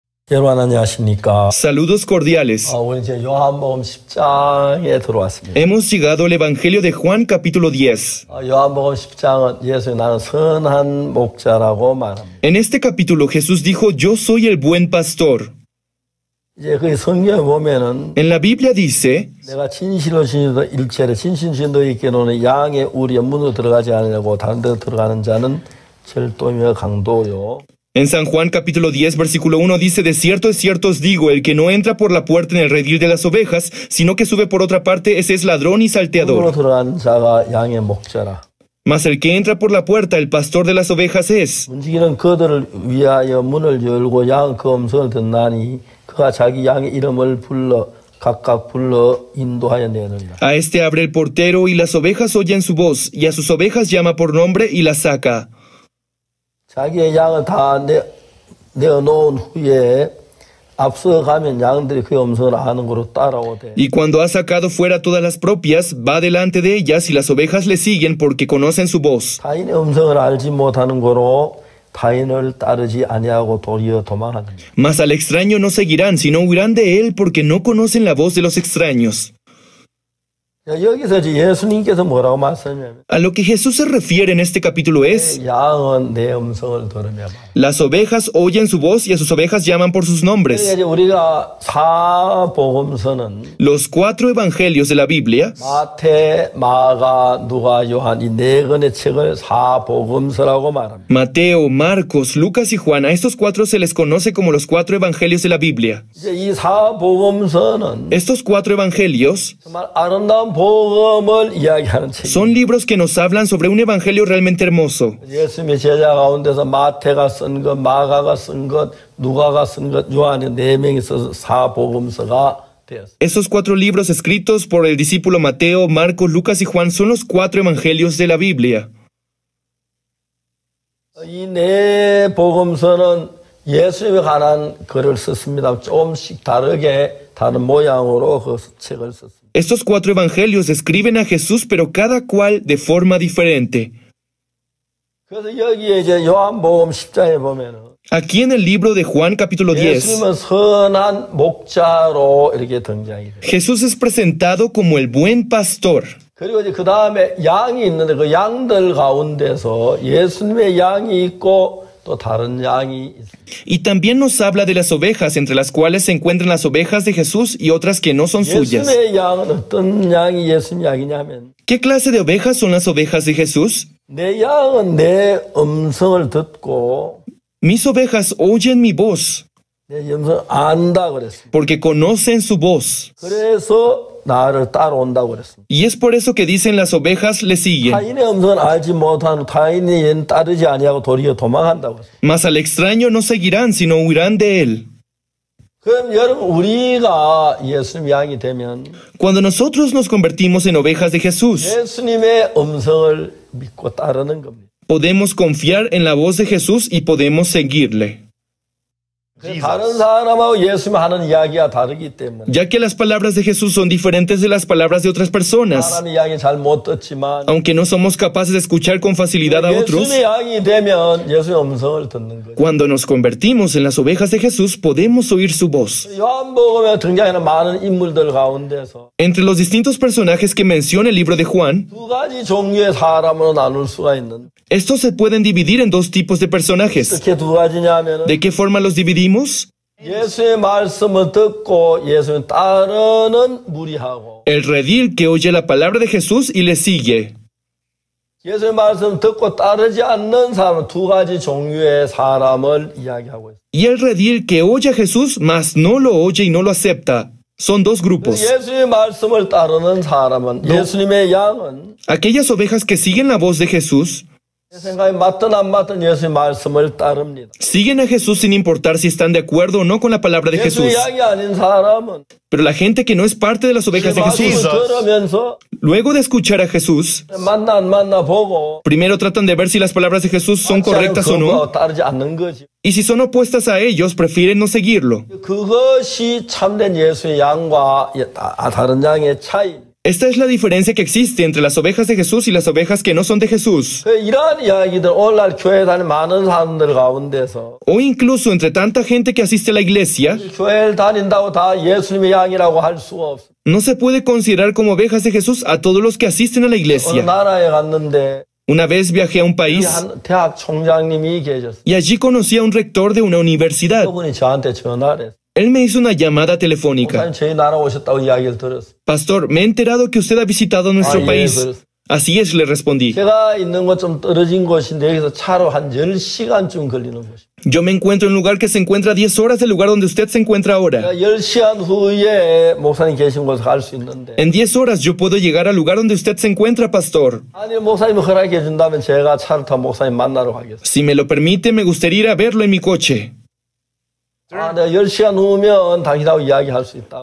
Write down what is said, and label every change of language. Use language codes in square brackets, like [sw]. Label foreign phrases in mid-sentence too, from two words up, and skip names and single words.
[ko] 여러분 안녕하십니까? [es] Saludos cordiales. [ko] 우리 이제 요한복음 10장에 들어왔습니다. [es] Hemos llegado al Evangelio de Juan capítulo 10. [ko] 요한복음 10장은 예수님 나는 선한 목자라고 말합니다. [es] En este capítulo Jesús dijo, yo soy el buen pastor. [ko] 이제 그 성경에 보면은 [es] En la Biblia dice, [ko] 내가 진실로 진실로 일체를 진실로 있게로는 양의 우리의 문으로 들어가지 않으려고 다른 데 들어가는 자는 절도며 강도요. [es] en San Juan capítulo 10 versículo 1 dice, de cierto os digo, el que no entra por la puerta en el redil de las ovejas, sino que sube por otra parte, ese es ladrón y [ko] 문으로 [es] salteador. [ko] 들어간 자가 양의 목자라. [es] Mas el que entra por la puerta, el pastor de las ovejas es. [ko] 문지기는 그들을 위하여 문을 열고 양은 그 음성을 듣나니 그가 자기 양의 이름을 각각 불러 인도하여 내느니라. [es] A este abre el portero y las ovejas oyen su voz, y a sus ovejas llama por nombre y las saca. [ko] 자기의 양을 다 내어놓은 후에 앞서가면 양들이 그의 음성을 아는 거로 따라오되. [es] Y cuando ha sacado fuera todas las propias, va delante de ellas y las ovejas le siguen porque conocen su voz. [ko] 타인의 음성을 알지 못하는 거로 타인을 따르지 아니하고 도리어 도망하느니라. [es] Mas al extraño no seguirán, sino huirán de él porque no conocen la voz de los extraños. [ko] 여기서 이제 예수님께서 뭐라고 말씀하냐면 [es] A lo que Jesús se refiere en este capítulo es, [ko] 양은 내 음성을 들으며 [es] las ovejas oyen su voz y a sus ovejas llaman por sus nombres. [ko] 이제 우리가 사복음서는 [es] Los 4 evangelios de la Biblia, [ko] 마태, 마가, 누가, 요한 이 네 권의 책을 사복음서라고 말합니다. [es] Mateo, Marcos, Lucas y Juan, a estos 4 se les conoce como los 4 evangelios de la Biblia. [ko] 이제 이 사복음서는 [es] Estos 4 evangelios [ko] 정말 아름다운 복음을 이야기하는 책입니다. [es] son libros que nos hablan sobre un evangelio realmente hermoso. [ko] 예수님의 제자 가운데서 마태가 쓴 것, 마가가 쓴 것, 누가가 쓴 것, 요한이 4명이 써서 사복음서가 되었습니다. [es] Esos 4 libros escritos por el discípulo Mateo, Marcos, Lucas y Juan son los 4 evangelios de la Biblia. [ko] 이 네 복음서는 예수님에 관한 글을 썼습니다. 조금씩 다른 모양으로 그 책을 썼습니다. [es] Estos 4 evangelios describen a Jesús, pero cada cual de forma diferente. [ko] 그래서 여기에 이제 요한복음 10장에 보면은 [es] Aquí en el libro de Juan capítulo 10, [ko] 예수님은 선한 목자로 이렇게 등장이 돼요. [es] Jesús es presentado como el buen pastor. [ko] 그리고 이제 그 다음에 양이 있는데 그 양들 가운데서 예수님의 양이 있고 또 다른 양이 있습니다. [es] Y también nos habla de las ovejas, entre las cuales se encuentran las ovejas de Jesús y otras que no son suyas. [ko] 예수님의 양은 어떤 양이 예수님 양이냐면 [es] ¿Qué clase de ovejas son las ovejas de Jesús? [ko] 내 양은 내 음성을 듣고 [es] Mis ovejas oyen mi voz, [ko] 내 음성을 안다 그랬습니다. [es] porque conocen su voz. [ko] 그래서 나를 따라온다고 그랬습니다. [es] Y es por eso que dicen las ovejas le siguen. [ko] 타인의 음성을 알지 못하는 타인이 따르지 아니하고 도리어 도망한다고 했습니다. [es] Mas al extraño no seguirán, sino huirán de él. [ko] 그럼 여러분 우리가 예수님 양이 되면 [es] Cuando nosotros nos convertimos en ovejas de Jesús, [ko] 예수님의 음성을 믿고 따르는 겁니다. [es] podemos confiar en la voz de Jesús y podemos seguirle. [ko] 다른 사람하고 예수님 하는 이야기가 다르기 때문에 [es] Ya que las palabras de Jesús son diferentes de las palabras de otras personas, [ko] 사람 이야기 잘 못 듣지만 [es] aunque no somos capaces de escuchar con facilidad a otros, [ko] 예수님의 양이 되면 예수님의 음성을 듣는 거예요. [es] cuando nos convertimos en las ovejas de Jesús, podemos oír su voz. [ko] 요한복음에 등장하는 많은 인물들 가운데서 [es] Entre los distintos personajes que menciona el libro de Juan, [ko] 두 가지 종류의 사람으로 나눌 수가 있는. [es] estos se pueden dividir en 2 tipos de personajes. [ko] 어떻게 두 가지냐면은 [es] ¿De qué forma los dividimos? [ko] 예수의 말씀을 듣고 예수님 따르는 무리하고 [es] El redil que oye la palabra de Jesús y le sigue. [ko] 예수의 말씀 듣고 따르지 않는 사람 두 가지 종류의 사람을 이야기하고 있습니다. [es] Y el redil que oye a Jesús, mas no lo oye y no lo acepta. Son 2 grupos. [ko] 예수의 말씀을 따르는 사람은 예수님의 양은 [es] Aquellas ovejas que siguen la voz de Jesús, [ko] 제 생각에 맞든 안 맞든 예수의 말씀을 따릅니다. [es] siguen a Jesús sin importar si están de acuerdo o no con la palabra de Jesús. [ko] 예수의 양이 아닌 사람은 [es] Pero la gente que no es parte de las ovejas de [ko] 말씀을 [es] Jesús, [ko] 들으면서 [es] luego de escuchar a Jesús, [ko] 맞나 안 맞나 보고 [es] primero tratan de ver si las palabras de Jesús son correctas o no, [ko] 따르지 않는 거지. [es] y si son opuestas a ellos, prefieren no seguirlo. [ko] 그것이 참된 예수의 양과 다른 양의 차이. [es] Esta es la diferencia que existe entre las ovejas de Jesús y las ovejas que no son de Jesús. [ko] 이러한 이야기들 오늘날 교회 다니는 많은 사람들 가운데서 [es] O incluso entre tanta gente que asiste a la iglesia, [ko] 교회를 다닌다고 다 예수님의 양이라고 할 수가 없어. [es] no se puede considerar como ovejas de Jesús a todos los que asisten a la [ko] 어느 [es] iglesia. [ko] 나라에 갔는데 [es] Una vez viajé a un [ko] 이 [es] país [ko] 한 대학 총장님이 계셨어. [es] y allí conocí a un rector de una universidad. [ko] 그분이 저한테 전화를 했어. [es] Él me hizo una llamada telefónica. [ko] 목사님 저희 나라 오셨다고 이야기를 들었어. [es] Pastor, me he enterado que usted ha visitado nuestro [ko] 예, [es] país. [ko] 그랬어. [es] Así es, le respondí. [ko] 제가 있는 곳 좀 떨어진 곳인데 여기서 차로 한 10시간쯤 걸리는 곳이에요. [es] Yo me encuentro en un lugar que se encuentra a 10 horas del lugar donde usted se encuentra ahora. [ko] 10시간 후에 목사님 계신 곳에 갈 수 있는데 [es] En 10 horas yo puedo llegar al lugar donde usted se encuentra, pastor. [ko] 아니 목사님이 허락해 준다면 제가 차를 타고 목사님 만나러 가겠어요. [es] Si me lo permite, me gustaría ir a verlo en mi coche. [ko] 내가 10시간 후면 당신하고 이야기할 수 있다고.